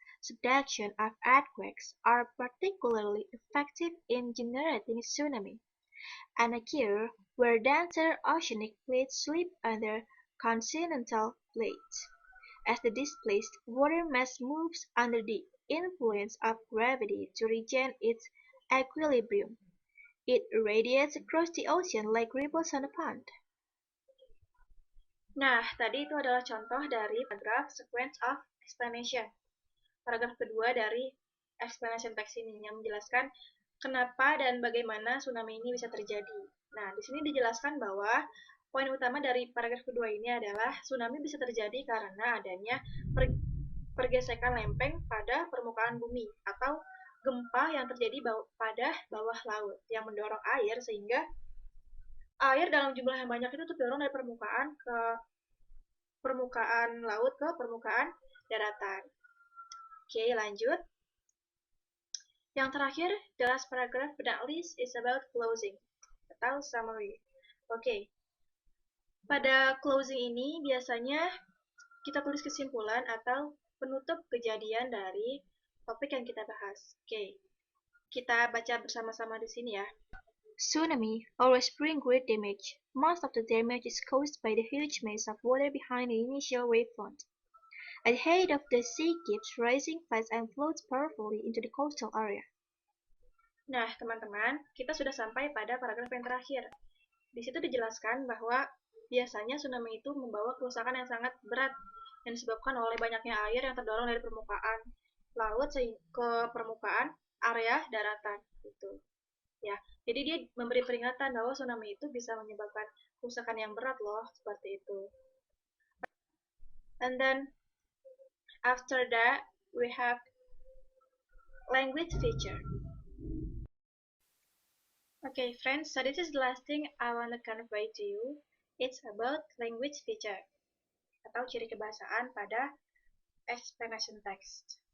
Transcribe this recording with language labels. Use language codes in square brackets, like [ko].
[en] Subduction of earthquakes are particularly effective in generating tsunami, and occur where denser oceanic plates slip under continental plates, as the displaced water mass moves under the influence of gravity to regain its equilibrium. It radiates across the ocean like ripples on a pond. [id] Nah, tadi itu adalah contoh dari paragraf sequence of explanation. Paragraf kedua dari explanation text ini yang menjelaskan kenapa dan bagaimana tsunami ini bisa terjadi. Nah, di sini dijelaskan bahwa poin utama dari paragraf kedua ini adalah tsunami bisa terjadi karena adanya pergesekan lempeng pada permukaan bumi atau gempa yang terjadi pada bawah laut yang mendorong air sehingga air dalam jumlah yang banyak itu terdorong dari permukaan laut ke permukaan daratan. Oke, lanjut. Yang terakhir, [en] the last paragraph but not least is about closing atau summary. [id] Oke. Pada closing ini biasanya kita tulis kesimpulan atau penutup kejadian dari topik yang kita bahas. Oke. Kita baca bersama-sama di sini ya. [en] Tsunami always bring great damage. Most of the damage is caused by the huge mass of water behind the initial wavefront. At the head of the sea keeps rising fast and floats powerfully into the coastal area. [id] Nah, teman-teman, kita sudah sampai pada paragraf yang terakhir. Di situ dijelaskan bahwa biasanya tsunami itu membawa kerusakan yang sangat berat yang disebabkan oleh banyaknya air yang terdorong dari permukaan laut ke permukaan area daratan gitu. Ya, jadi dia memberi peringatan bahwa tsunami itu bisa menyebabkan kerusakan yang berat loh, seperti itu. [en] And then after that we have language feature. Okay, friends, so this is the last thing I want to convey to you. It's about language feature [id] atau ciri kebahasaan pada [en] explanation text.